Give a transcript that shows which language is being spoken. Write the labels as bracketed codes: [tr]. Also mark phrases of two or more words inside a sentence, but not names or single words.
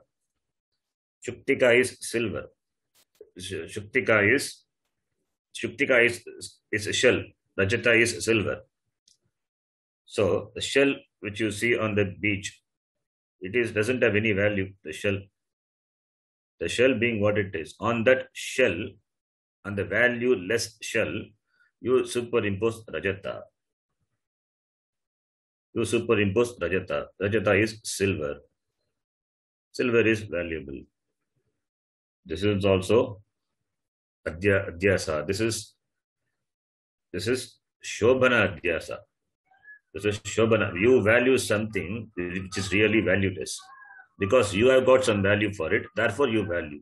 [en] Shuktika is silver. Shuktika is a shell. Rajata is silver. So the shell which you see on the beach, it doesn't have any value. The shell being what it is. On that shell, on the value-less shell, you superimpose Rajata. Rajata is silver. Silver is valuable. This is also Adhyasa. This is [sa] Shobhana Adhyasa. [en] This is Shobhana. You value something which is really valueless. Because you have got some value for it, therefore you value.